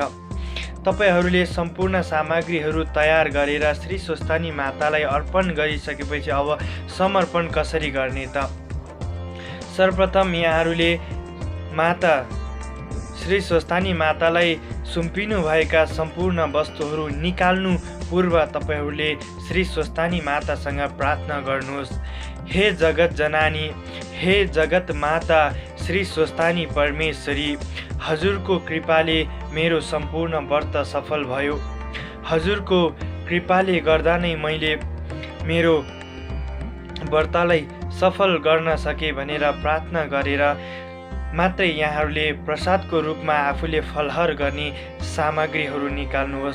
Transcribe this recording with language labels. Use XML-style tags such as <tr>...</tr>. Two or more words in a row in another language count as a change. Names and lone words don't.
<ne>तपाईहरूले सम्पूर्ण सामग्रीहरू तयार गरेर श्री स्वस्तानी मातालाई अर्पण गरिसकेपछि अब समर्पण कसरी गर्ने त? सर्वप्रथम यहाँहरूले माता श्री स्वस्तानी मातालाई सुम्पिनु भएका सम्पूर्ण वस्तुहरू निकाल्नु पूर्व तपाईहरूले श्री स्वस्तानी मातासँग प्रार्थना गर्नुहोस्। हे जगत जननी, हे जगत माता श्री स्वस्तानी परमेश्वरी, हजुरको कृपाले मेरो सम्पूर्ण व्रत सफल भयो। हजुरको कृपाले गर्दा नै मैले मेरो व्रतलाई सफल गर्न सके भनेर प्रार्थना गरेर मात्रै यहाँहरूले प्रसादको रूपमा आफूले फलहार गर्ने सामग्रीहरू निकाल्नुहोस्।</ne>